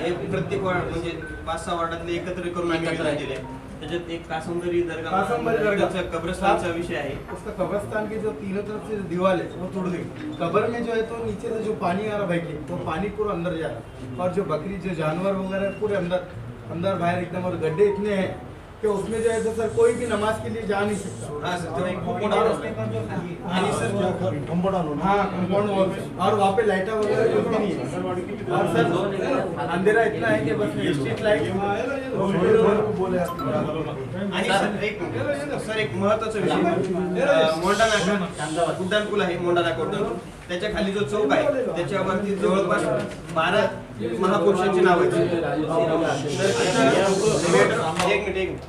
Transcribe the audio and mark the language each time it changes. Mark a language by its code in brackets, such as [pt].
[mr] प्रत्येक वार्ड म्हणजे 5-6 वार्डातले एकत्र करून आम्ही दिले, त्याच्यात एक कासंबरी दरगाह कासंबरी दरगाह कब्रस्तानचा विषय आहे। [hi] उसका कब्रस्तान के जो तीनों तरफ से दीवार है वो तोड़ दी। कब्र में जो है तो नीचे से जो पानी आ रहा भाई के वो पानी पूरा अंदर जा रहा और जो बकरी जो जानवर वगैरह पूरे अंदर बाहर एकदम और गड्ढे इतने हैं कि उसमें जो है तो सर कोई भी नमाज के लिए जा नहीं सकता। हाँ सर, [mr] तो एक खूप मोठा आणि सर [hi] कंपाउंड हाँ कंपाउंड वॉल और वहाँ पे लाइटा वगैरह कुछ भी नहीं है और सर अंधेरा इतना है कि बस स्ट्रीट लाइट [mr] आणि सर एक महत्त्वाचा विषय मोंडा नाका उड्डाणपूल आहे, मोंडा नाका उड्डाणपूल त्याच्या खाली जो चौक आहे त्याच्यावरती जवळपास 12 महापुरुषांची नाव आहेत।